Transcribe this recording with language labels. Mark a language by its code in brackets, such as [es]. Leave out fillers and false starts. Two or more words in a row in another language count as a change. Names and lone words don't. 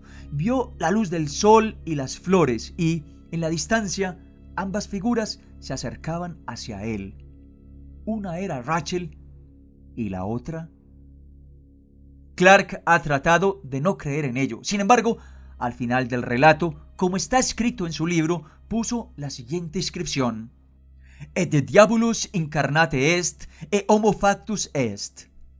[es] Vio la luz del sol y las flores y, en la distancia, ambas figuras se acercaban hacia él. Una era Rachel y la otra. Clark ha tratado de no creer en ello. Sin embargo, al final del relato, como está escrito en su libro, puso la siguiente inscripción: [la] «Et de diabolus incarnate est, et homo factus est».